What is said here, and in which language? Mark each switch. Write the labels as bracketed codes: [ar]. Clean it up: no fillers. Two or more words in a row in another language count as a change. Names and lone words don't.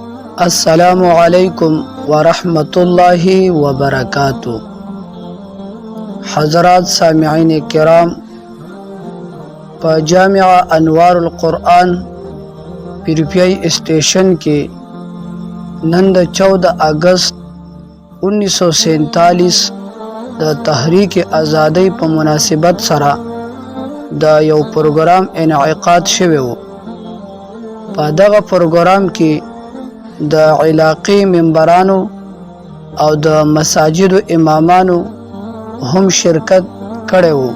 [ar] السلام علیکم ورحمۃ اللہ وبرکاتہ۔ [ps] حضرات سامعین کرام، په جامعہ انوار القرآن پیرپیائی اسٹیشن کې نن د 14 اگست 1947 د تحریک ازادۍ په مناسبت سره د یو پروګرام انعقاد شوی و۔ په دغه پروګرام کې د علاقې ممبرانو او د مساجد امامانو هم شرکت کړی و۔